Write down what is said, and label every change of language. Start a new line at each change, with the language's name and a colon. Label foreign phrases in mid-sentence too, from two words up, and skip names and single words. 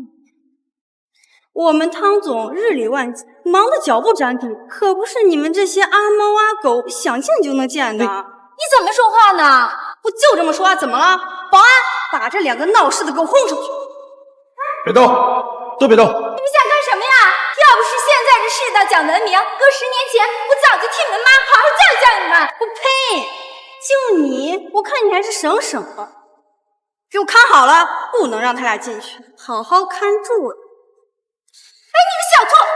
Chinese: 我們湯總日理萬機，忙得腳不沾地，可不是你們這些阿貓阿狗想見就能見的。你怎麼說話呢？我就這麼說話，怎麼了？保安，把這2個鬧事的給我轟出去！別動，都別動！你們想幹什麼呀？要不是現在這世道講文明，搁10年前我早就替你們媽好好教育教育你們。我呸！就你，我看你還是省省吧。給我看好了，不能讓他倆進去，好好看住。哎，你個小兔！